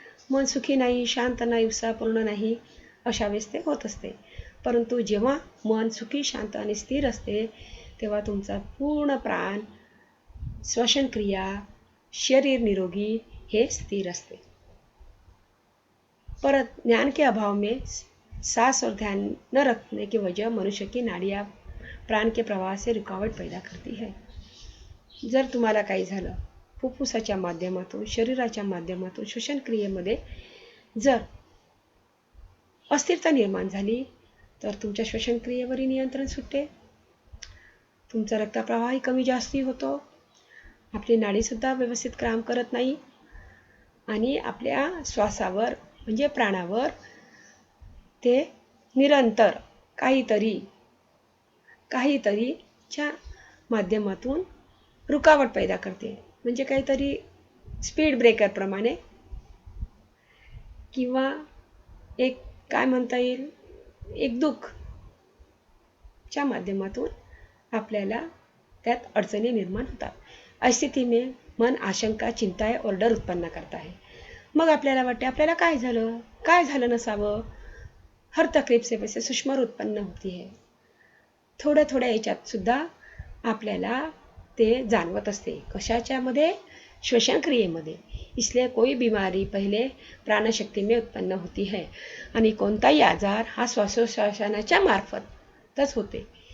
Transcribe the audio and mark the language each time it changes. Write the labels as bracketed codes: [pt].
[mr] मन सुखी नाही, शांत नाही, उत्साहपूर्ण नाही, अशा वेळेस ते होत असते. परंतु जेव्हा मन सुखी, शांत आणि स्थिर असते तेव्हा तुमचा पूर्ण प्राण, श्वसन क्रिया, शरीर निरोगी हे स्थिर असते. [hi] परत ज्ञान के अभाव में सांस और ध्यान न रखने की वजह मनुष्य की नाड़ियाँ प्राण के प्रवाह से रुकावट पैदा करती है. [mr] जर तुम्हाला काही झालं, फुफ्फुसाच्या माध्यमातून, शरीराच्या माध्यमातून श्वसन क्रियेमध्ये जर अस्थिरता निर्माण झाली तर तुमच्या श्वसन क्रियेवरही नियंत्रण सुटते, तुमचा रक्तप्रवाहही कमी जास्ती होतो आपली नाडीसुद्धा व्यवस्थित काम करत नाही आणि आपल्या श्वासावर म्हणजे प्राणावर ते निरंतर काहीतरीच्या माध्यमातून रुकावट पैदा करते. म्हणजे काहीतरी स्पीड ब्रेकरप्रमाणे किंवा एक काय म्हणता येईल एक दुःखच्या माध्यमातून आपल्याला त्यात अडचणी निर्माण होतात. [hi] ऐसी स्थिति में मन आशंका चिंता और डर उत्पन्न करता है. [mr] मग आपल्याला वाटते आपल्याला काय झालं नसावं. [hi] हर तकलीफ से वैसे सुषमा उत्पन्न होती है. [mr] थोड्या थोड्या याच्यात सुद्धा आपल्याला ते जाणवत असते. कशाच्या मध्ये? श्वसन क्रियेमध्ये. [hi] इसलिए कोई बीमारी पहिले प्राणशक्ती में उत्पन्न होती है [mr] आणि कोणताही आजार हा श्वासोश्वासाच्या मार्फतच होते.